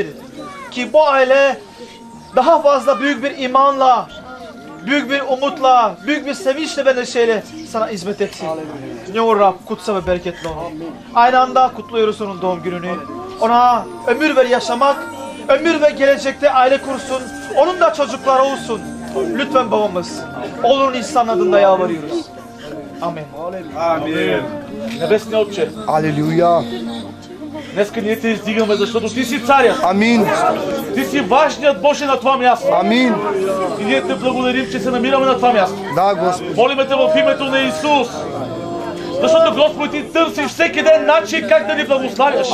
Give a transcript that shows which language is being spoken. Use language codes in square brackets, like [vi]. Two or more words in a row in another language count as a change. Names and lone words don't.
[tr] Ki bu aile daha fazla büyük bir imanla, büyük bir umutla, büyük bir sevinçle ve neşeyle sana hizmet etsin. Ne olur Rab, kutsa ve bereketli olun. Aynı anda kutluyoruz onun doğum gününü. Ona ömür ver yaşamak, ömür ve gelecekte aile kursun. Onun da çocukları olsun. Lütfen babamız, oğlunun İsa'nın adında yalvarıyoruz. Amin. [bg] Амин. Небесни Отче, Алелуя. днеска ние те издигаме, защото Ти си царят. Амин. Ти си важният Боже на това място. Амин. И ние Те благодарим, че се намираме на това място. Да, Господ. Молиме Те в името на Исус. Защото, Господи, Ти търсиш всеки ден начин как да ни благославяш.